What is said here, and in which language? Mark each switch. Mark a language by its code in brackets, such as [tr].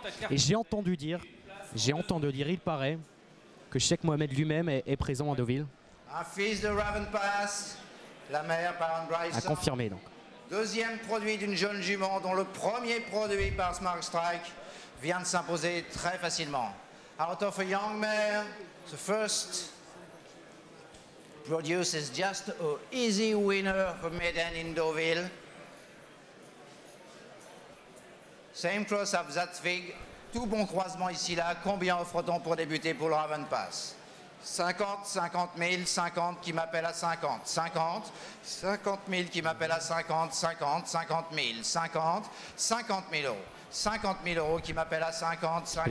[fr] Et j'ai entendu dire, il paraît, que Sheikh Mohamed lui-même est présent à Deauville. Un fils de Raven Pass, la mère par Bryson. À confirmer donc. Deuxième produit d'une jeune jument dont le premier produit par Smart Strike vient de s'imposer très facilement. [en] Out of a young mare, the first produce is just an easy winner for Maiden in Deauville. Same cross of Zatzvig. [fr] Tout bon croisement ici là. Combien offre-t-on pour débuter pour le Raven Pass? 50, 50 000, 50 qui m'appelle à 50, 50, 50 000 qui m'appelle à 50, 50, 50 000, 50, 50 000 euros, 50 000 euros qui m'appelle à 50, 50.